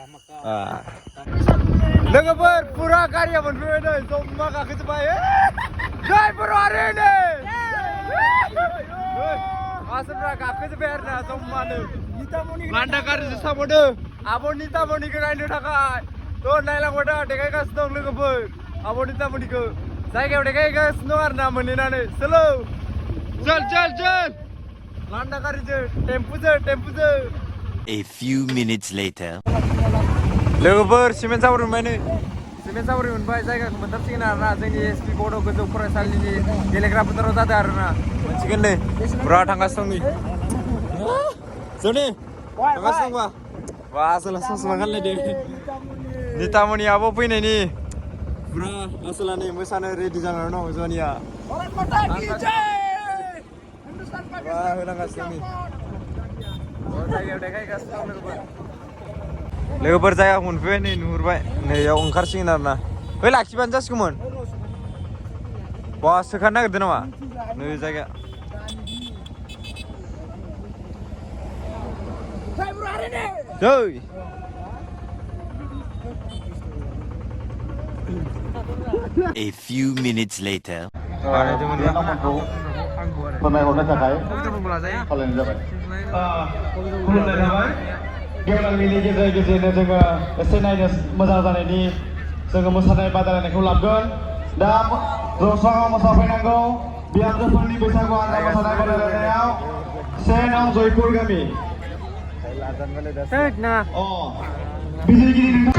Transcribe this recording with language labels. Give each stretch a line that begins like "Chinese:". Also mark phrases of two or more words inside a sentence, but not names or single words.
Bodo: लोगोफोर पुरा गारिया मोनफैबाय नै जम्मा गाखोजोब्बाय मानसिफ्रा गाखोजोब्बाय आरोना जम्मानो लान्दा गारिजों साबोदों आब' नितामुनिखौ नायनो थाखाय नायलांबाय था देखायगासिनो दं लोगोफोर आब' नितामुनिखौ जायगायाव देखायगासिनो दं आरोना मोनहैनानै सोलो चल लान्दा गारिजों टेम्पुजों
English: A few minutes later
Bodo: लोगोफोर सिमेन्ट सापरि मोनबाय जायगाखौ मोनथारसिगोन आरोना जोंनि एसपि बड' गोजौ फरायसालिनि गेलेग्रा फोथाराव जादों आरोना मोनसिगोन नै पुरा थांगासिनो दं जोंनि थांगासिनो दंबा आसोला ससमा गानलायदों नितामुनि आब' फैनायनि पुरा आसोला नै मोसानो रेडि जानानै दं जनिया होनांगासिनो जायगायाव देखायगासिनो दं लोगोफोर जायगाखौ मोनफैबाय नै नुहुरबाय नैयाव ओंखारसिगोन आरोना लाखिबानो जासिगौमोन सोखानो नागिरदों नामा नै जायगा
English: A few minutes later
Bodo: फोरमायहरनो थाखाय खावलायनाय जाबाय। खुलुमनाय थाबाय गेवलांनि गेजेरनो जोङो एसे नायनो मोजां जानायनि जोङो मोसानाय बादायलायनायखौ लाबोगोन। दा जौस्राङाव मोसाफैनांगौ बिहामजोफोरनि बैसागु आलदा मोसानाय बादायलायनायाव से नং जयपुर गामि बिजिरगिरि